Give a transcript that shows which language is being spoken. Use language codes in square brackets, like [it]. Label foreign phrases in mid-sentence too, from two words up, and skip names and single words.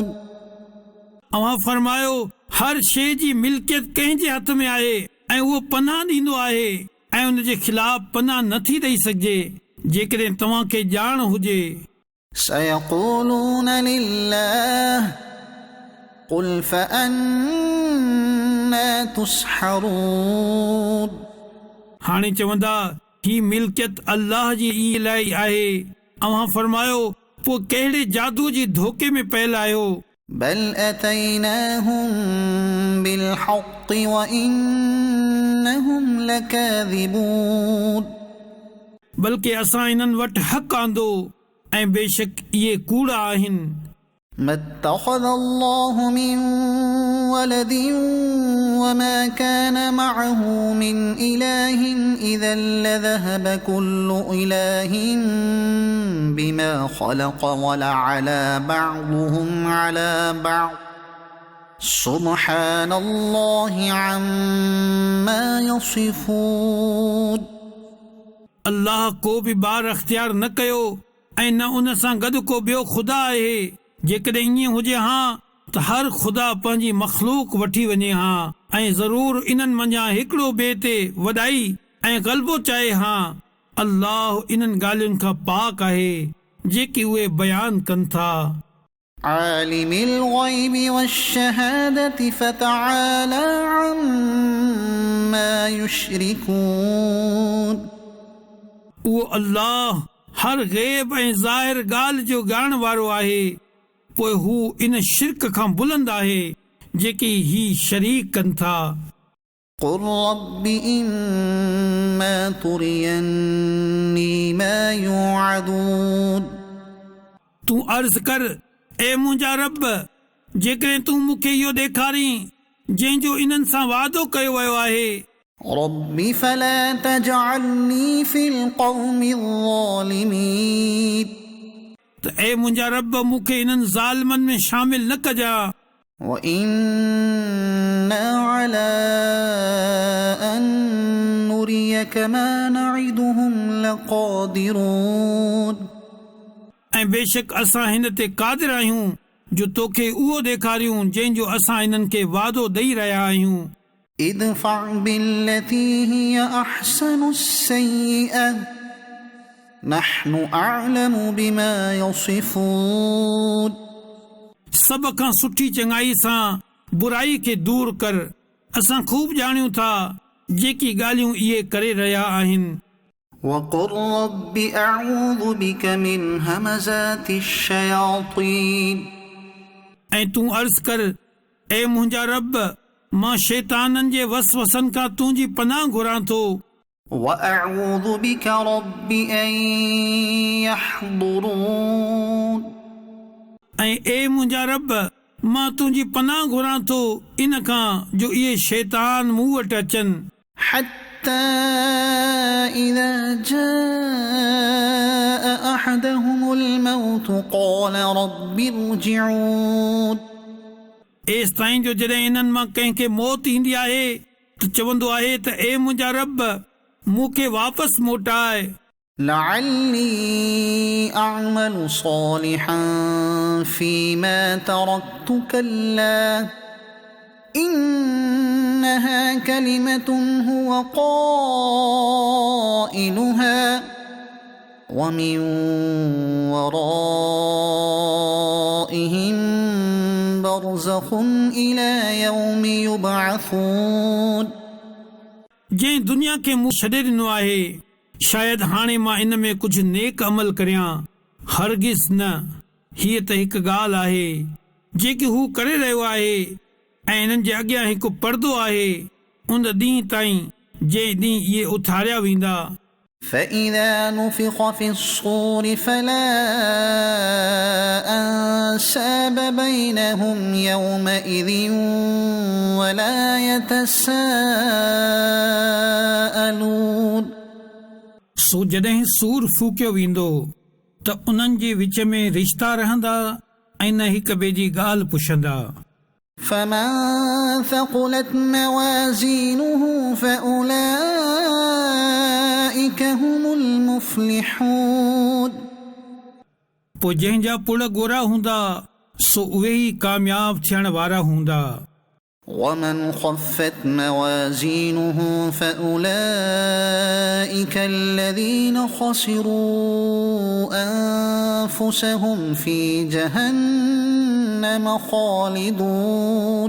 [sd] अवां फरमायो हर शइ जी मिल्कियत कंहिंजे हथ में आहे ऐं उहो पनाह ॾींदो आहे ऐं उन जे ख़िलाफ़ पनाह नथी ॾेई सघिजे जेकॾहिं तव्हांखे ॼाण हुजे [ar] سيقولون لله قل فأنا تسحرون [sd] हाणे चवंदा ही मिल्कियत अल्लाह जी ई लाइ आहे अवां फरमायो पोइ कहिड़े जादू जी धोखे में पयल आहियो [ar] بل أتيناهم بالحق وإنهم لكاذبون [sd] बल्कि असां इन्हनि वटि हक़ आंदो ऐं बेशक इहे कूड़ा आहिनि [ar] ما اتخذ الله من ولد وما كان معه من إله إذا لذهب كل إله بما خلق ولعلى بعضهم على بعض سبحان الله عما يصفون [sd] अल्लाह को बि ॿार अख़्तियार न कयो ऐं न उन सां गॾु को ॿियो ख़ुदा आहे जेकॾहिं ईअं हुजे हा त हर ख़ुदा पंहिंजी मख़लूक वठी वञे हा ऐं ज़रूर इन्हनि मंझां हिकिड़ो ॿिए ते वॾाई ऐं ग़लबो चाहे हा अल्लाह इन्हनि ॻाल्हियुनि खां पाक आहे जेकी उहे बयान कनि था [ar] عالم الغيب والشهادة فتعالى عما يشركون [sd] उहो अल्लाह हर ग़ैब ऐं ज़ाहिर ॻाल्हि जो ॼाण वारो आहे पोइ हू इन शिरक खां बुलंद आहे जेकी ही शरीक कनि था [ar] قل رب إما تريني ما يوعدون [sd] तूं अर्ज़ कर ए मुंहिंजा रब जेकॾहिं तूं मूंखे इहो ॾेखारीं जंहिंजो इन्हनि सां वादो कयो वियो आहे [ar] رب فلا تجعلني في القوم الظالمين [sd] त ए मुंहिंजा रब मूंखे इन्हनि ज़ालिमनि में शामिल न कजां [ar] وإنا على أن نريك ما نعدهم لقادرون [sd] ऐं बेशक असां हिन ते क़ादिर आहियूं जो तोखे उहो ॾेखारियूं जंहिंजो असां इन्हनि खे वादो ॾेई रहिया आहियूं [ar] ادفع بالتي هي أحسن السيئة نحن أعلم بما يصفون [sd] सभ खां सुठी चङाई सां बुराई खे दूर कर असां खूब ॼाणियूं था जेकी ॻाल्हियूं इहे करे रहिया आहिनि [ar] وقل رب أعوذ بك من همزات الشياطين [sd] ऐं तूं अर्ज़ कर ए मुंहिंजा रब मां शैताननि जे वसवसनि खां तुंहिंजी पनाह घुरां थो [ar] وأعوذ بك رب أن يحضرون [sd] ऐं ए मुंहिंजा रब मां तुंहिंजी पनाह घुरां थो इन खां जो इहे शैतान मूं वटि अचनि [ar] حتى إذا جاء أحدهم الموت قال رب ارجعون [sd] एसि ताईं जो जॾहिं इन्हनि मां कंहिंखे मौत ईंदी आहे त चवंदो आहे त ए मुंहिंजा रब मूंखे वापसि मोटाए [ar] لعلي أعمل صالحا فيما تركت كلا إنها كلمة هو قائلها ومن ورائهم برزخ إلى يوم يبعثون [sd] जंहिं दुनिया खे मूं छॾे ॾिनो आहे शायदि हाणे मां इन में कुझु नेक अमल करियां हरगिज़ न हीअ त हिकु ॻाल्हि आहे जेकी हू करे रहियो आहे ऐं इन्हनि जे अॻियां हिकु पर्दो आहे उन ॾींहं ताईं जंहिं ॾींहुं इहे उथारिया वेंदा [ar] فإذا نفخ في الصور فلا أنساب بينهم يومئذ ولا يتساءلون [sd] सो जॾहिं सूर फूकियो वेंदो त उन्हनि जे विच में रिश्ता रहंदा ऐं न हिक ॿिए जी ॻाल्हि पुछंदा [ar] فمن ثقلت موازينه فأولئك هم المفلحون [sd] पोइ जंहिंजा पुड़ गोरा हूंदा सो उहे ई कामयाब थियण वारा हूंदा [ar] ومن خفت موازينه فأولئك الذين خسروا أنفسهم في جهنم خالدون